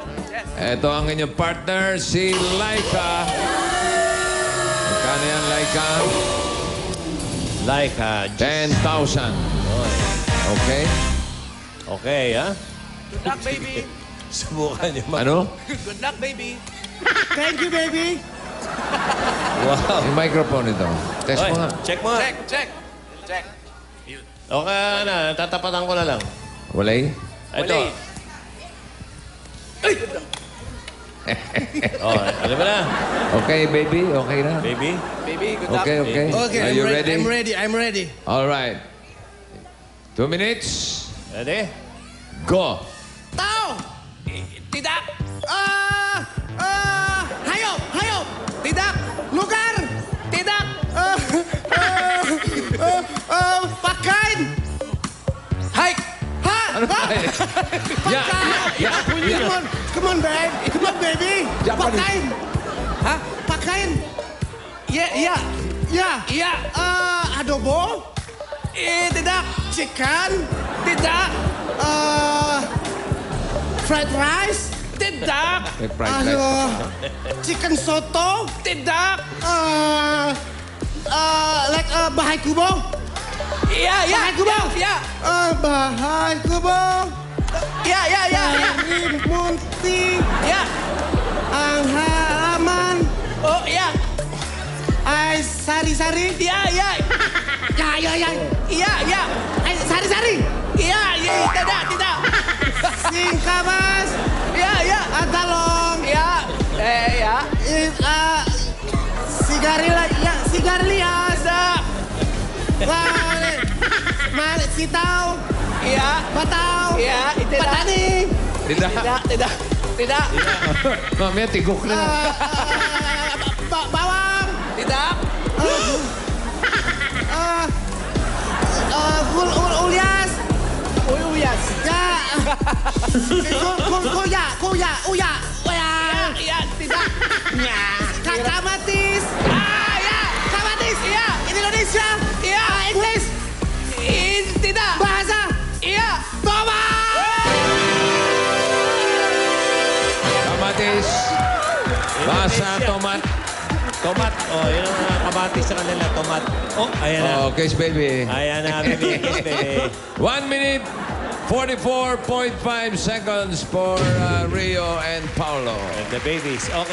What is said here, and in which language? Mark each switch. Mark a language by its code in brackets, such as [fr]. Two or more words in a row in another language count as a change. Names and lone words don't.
[tl] Ito ang inyong partner, si Laika. Magkano yan, Laika? Laika. [en] 10,000. Okay? [tl] Okay, ha? [en] Good luck, baby. [tl] Subukan niyo mag... Ano? [en] Good luck, baby. Thank you, baby. Wow. [tl] Yung microphone ito. Test Oy, mo nga. check mo nga. [en] Check. [tl] Okay na, tatapatan ko na lang. [ceb] Walay? [tl] Ito. Oh, alam mo na. [en] Okay, baby? Okay na? Baby. Baby, good luck. Okay, okay. Okay, Are you ready? I'm ready. All right. 2 minutes. Ready? Go. [tl] Tao! [id] Tidak! [tl] Hayop! [id] Tidak! [tl] Lugar! [id] Tidak! [tl] Pakain! [en] Hike! [tl] Ha? Ano ba? [en] Yeah. Come on, babe. Come on, baby. Japanese. [tl] Pakain! Ha? Pakain! [id] Iya! Ya. Iya! [tl] Adobo? [id] Tidak! [en] Chicken? [id] Tidak! [en] Fried rice? [id] Tidak! [tl] May [en] fried rice. Chicken soto? [id] Tidak! [tl] Like bahay kubo? [id] Iya! [tl] Bahay kubo? [id] Iya! [tl] Bahay kubo? [id] Iya! [tl] Dari munti [id] Iya! [tl] ang halaman [id] Oh, iya! [tl] ay sari-sari. [id] Iya! Ya. Iya! [tl] Ay sari-sari. [id] Iya! Tidak! [tl] Singkamas. [id] Iya! [tl] Talong. [id] Iya! Iya! [tl] Sigarilyas. Sitaw. [id] Iya! [tl] Bataw. [id] Iya! Tidak! [tl] Patani. [id] Tidak! [tl] Mamaya tigok na. Bawang. [id] Tidak! [tl] Ulyas. Uyas! Ya. Kuya. [id] Iya! Tidak! [tl] Kamatis. [id] Iya! [tl] Kamatis. [id] Iya! Indonesia. Iya! [en] English. [id] Tidak! Bahasa. Iya! [tl] Kamatis. [id] Basa, tomat. Tomat. [tl] Oh, yun ang kamatis sa kanila. Tomat. Oh, ayan na. [en] Oh, kiss baby. [tl] Ayan na, [en] baby. Kiss, baby. 1 minute, 44.5 seconds for Rio and Paulo. And the babies. Okay.